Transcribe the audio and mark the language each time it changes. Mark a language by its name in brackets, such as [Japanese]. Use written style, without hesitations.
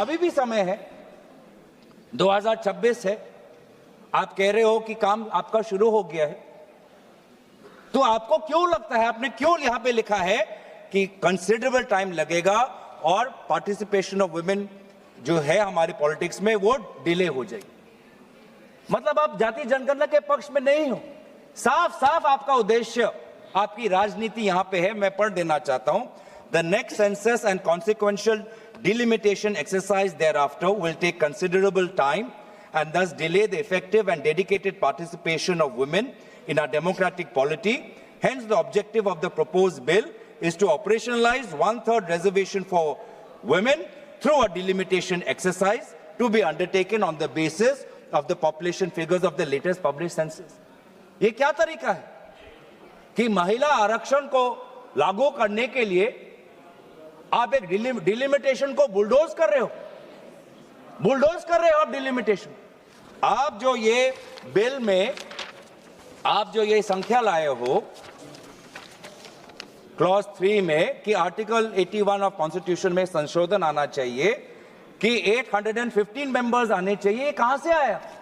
[Hindi] अभी भी समय है, 2026 है, आप कह रहे हो कि काम आपका शुरू हो गया है, तो आपको क्यों लगता है, आपने क्यों यहां पे लिखा है कि [English] considerable time [Hindi] लगेगा और [English] participation of women [Hindi] जो है हमारी पॉलिटिक्स में वो डिले हो जाएगी? मतलब आप जाति जनगणना के पक्ष में नहीं हो। साफ साफ आपका उद्देश्य, आपकी राजनीति यहां पे है। मैं पढ़ देना चाहता हूं। [English] The next census and consequential delimitation exercise thereafter will take considerable time and thus delay the effective and dedicated participation of women in our democratic polity. Hence, the objective of the proposed bill is to operationalize 1/3 reservation for women through a delimitation exercise to be undertaken on the basis of the population figures of the latest published census. [Hindi] ये क्या तरीका है कि महिला आरक्षण को लागू करने के लिए आप एक डिलिमिटेशन को बुलडोज कर रहे हो, आप डिलिमिटेशन। आप जो ये बिल में आप जो ये संख्या लाए हो क्लॉज 3 में कि आर्टिकल 81 ऑफ कॉन्स्टिट्यूशन में संशोधन आना चाहिए कि 815 मेंबर्स आने चाहिए, ये कहां से आया?